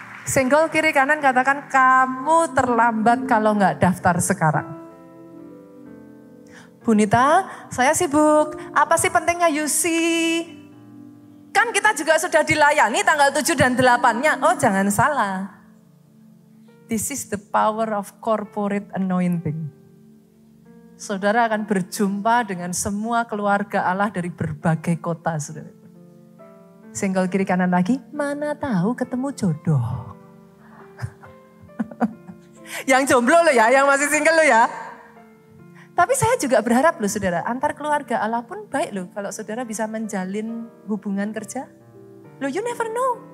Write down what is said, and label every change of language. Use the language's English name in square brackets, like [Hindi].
[Indonesian] Senggol kiri kanan katakan kamu terlambat kalau gak daftar sekarang. Bunita, saya sibuk. Apa sih pentingnya UC? Kan kita juga sudah dilayani tanggal 7 dan 8-nya. Oh jangan salah. [English] This is the power of corporate anointing. [Indonesian] Saudara akan berjumpa dengan semua keluarga Allah dari berbagai kota. Saudara. Senggol kiri kanan lagi, mana tahu ketemu jodoh. Yang jomblo lo ya, yang masih single lo ya. Tapi saya juga berharap loh saudara, antar keluarga Allah pun baik loh kalau saudara bisa menjalin hubungan kerja. Loh [English] you never know.